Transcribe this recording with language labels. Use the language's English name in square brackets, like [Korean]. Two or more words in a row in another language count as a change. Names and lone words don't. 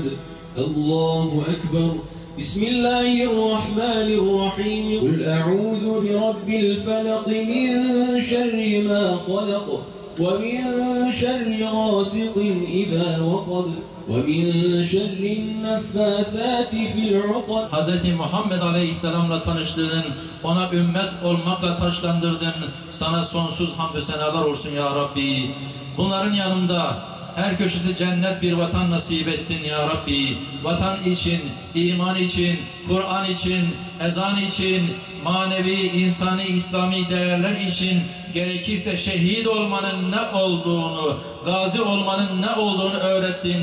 [Arabic] الله أكبر. بسم الله الرحمن الرحيم. قل أعوذ برب الفلق من شر ما خلق ومن شر غاسق إذا وقب ومن شر النفاثات في العقد. [Turkish] Hz. Muhammed Aleyhisselam'la tanıştırdın, ona ümmet olmakla taçlandırdın. Sana sonsuz hamd ve senalar olsun ya Rabbi. Bunların yanında her köşesi cennet bir vatan nasip ettin ya Rabbi. Vatan için, iman için, Kur'an için, ezan için, manevi, insani, İslami değerler için, gerekirse şehit olmanın ne olduğunu, gazi olmanın ne olduğunu öğrettin.